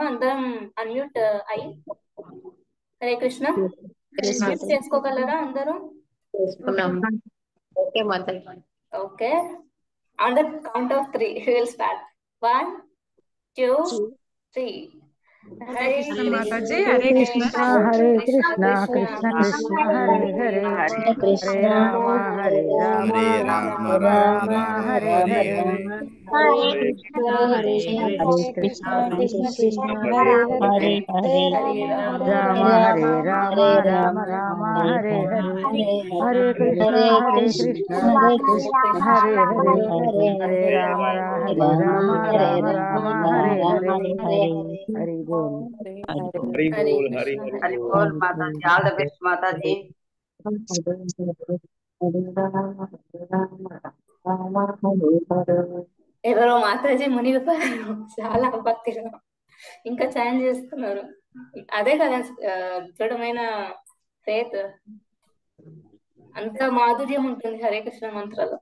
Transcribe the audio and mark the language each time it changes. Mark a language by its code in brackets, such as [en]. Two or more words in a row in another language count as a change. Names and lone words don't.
[te] అందరం అన్మ్యూట్ అయ్యి హరే కృష్ణ మ్యూట్ చేసుకోగలరా అందరూ? [en] Okay, on the count of 3 will start. 1 2 3. [te] హరే కృష్ణ మాతాజీ. హరే కృష్ణ. హరే కృష్ణ కృష్ణ కృష్ణ హరే హరే హరే రామ హరే రామ రామ రామ హరే హరే హరే కృష్ణ హరే కృష్ణ కృష్ణ కృష్ణ హరే హరే హరే రామ హరే రామ రామ రామ హరే హరే హరే కృష్ణ కృష్ణ హరే హరే హరే రామ హరే రామ రామ రామ హరే హరే హరి బోల్. హరి బోల్ హరి హరి బోల్ మాతాజీ. [en] all the best [te] మాతాజీ. ఎవరో మాతాజీ మునిగిపోయారు చాలా భక్తిగా, ఇంకా ఛాన్ చేస్తున్నారు. అదే కదా దృఢమైన ఫేత్, అంత మాధుర్యం ఉంటుంది హరే కృష్ణ మంత్రాలు.